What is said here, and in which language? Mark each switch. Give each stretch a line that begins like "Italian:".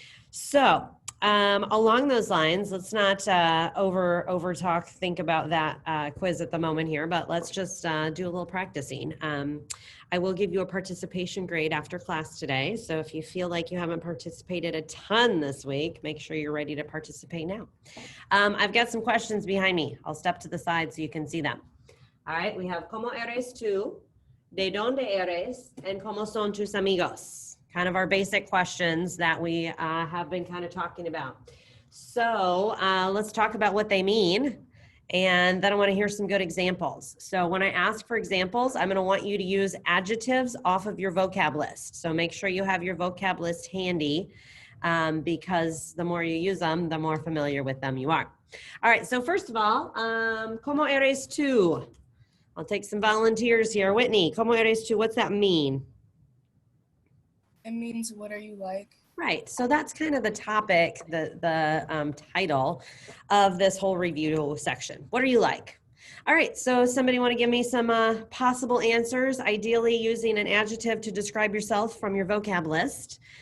English: So along those lines, let's not over talk, think about that quiz at the moment here, but let's just do a little practicing. I will give you a participation grade after class today. So if you feel like you haven't participated a ton this week, make sure you're ready to participate now. I've got some questions behind me. I'll step to the side so you can see them. All right, we have ¿Cómo eres tú?
Spanish: ¿De dónde eres? And ¿Cómo son tus amigos?
English: Kind of our basic questions that we have been kind of talking about. So let's talk about what they mean. And then I want to hear some good examples. So when I ask for examples, I'm going to want you to use adjectives off of your vocab list. So make sure you have your vocab list handy because the more you use them, the more familiar with them you are. All right, so first of all, ¿Cómo eres tú? I'll take some volunteers here. Whitney, ¿Cómo eres tú? What's that mean? It means, what are you like? Right. So that's kind of the topic, the title of this whole review section. What are you like? All right. So somebody want to give me some possible answers, ideally using an adjective to describe yourself from your vocab list.